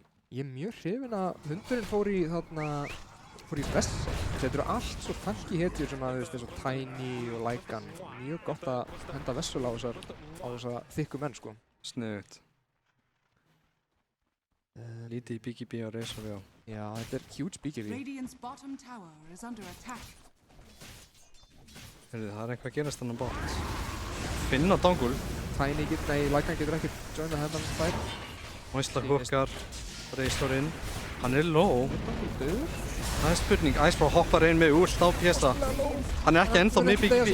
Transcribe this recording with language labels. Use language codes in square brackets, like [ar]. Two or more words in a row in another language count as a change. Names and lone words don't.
[is] Ég er mjög hrifinn að hundurinn fór í Vessel. Þetta eru allt svo tanky hetjur sem að, þú veist, eins og Tiny og Lycan. Mjög gott að henda Vessel á þessa þykku menn, sko. Sniðugt. Lítið í BKB og Razor, já. Já, þetta er huge BKB. [en] Radiant's bottom tower is under attack. [is] Heyrðu, það er eitthvað að gerast þannig bort. Finna Dangul. Lycan getur ekki joinað hennan fær. Moistla húkar, Razor inn. Hann er low. Það er spurning. Icefrog hoppar inn með ult á PSA. Hann er ekki ennþá með BKB.